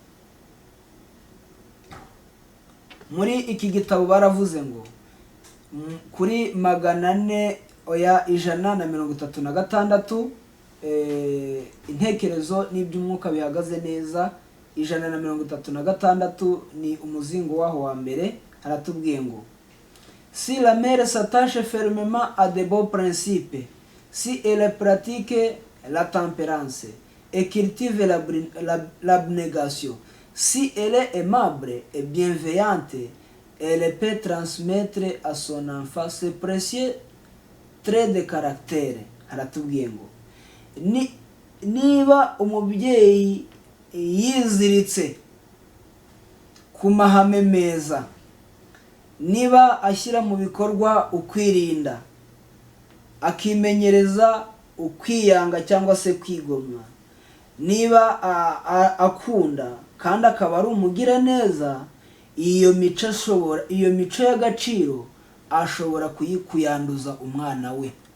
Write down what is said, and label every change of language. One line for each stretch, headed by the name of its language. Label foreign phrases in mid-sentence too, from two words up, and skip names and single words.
Kinyarwanda: Muri iki gitabo baravuze ngo kuri 136 intekerezo n'iby'umwuka bihagaze neza 136 ni umuzingo waho wa mbere, haratubwiye ngo,
French: si la mère s'attache fermement à de beaux principes, si elle pratique la tempérance et cultive l'abnégation, Si elle est aimable et bienveillante, elle peut transmettre à son enfant ce précieux trait de caractère.
Kinyarwanda: Haratubwiye ngo niba umubyeyi yiziritse ku mahame meza, niba ashyira mu bikorwa ukwirinda, akimenyereza ukwiyanga cyangwa se kwigomwa, niba akunda kandi akaba ari umugiraneza, iyo mico y'agaciro ashobora kuyanduza umwana we.